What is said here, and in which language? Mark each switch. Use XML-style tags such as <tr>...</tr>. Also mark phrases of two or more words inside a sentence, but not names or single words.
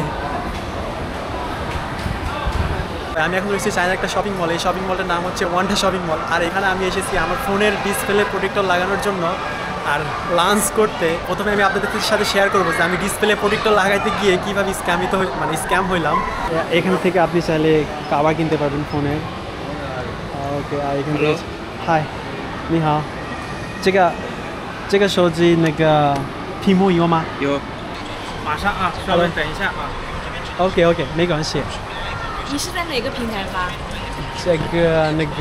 <bn>আমি এখন রয়েছি চায়না একটা শপিং মল। এই শপিং মলটার নাম হচ্ছে ওয়ান্ডা শপিং মল। আর এখানে আমি এসেছি আমার ফোনের ডিসপ্লে প্রোটেক্টর লাগানোর জন্য আর লাঞ্চ করতে। প্রথমে আমি আপনাদের সাথে শেয়ার করবো যে আমি ডিসপ্লে প্রোটেক্টর লাগাইতে গিয়ে কীভাবে স্ক্যাম হইলাম। এখান থেকে আপনি চাইলে কাভার কিনতে পারবেন ফোনের।</bn> <zh>OK，一个嗨，你好，这个手机那个屏幕有吗？有，马上啊，稍微等一下啊。 OK，没关系。你是在哪个平台发？这个那个，</zh>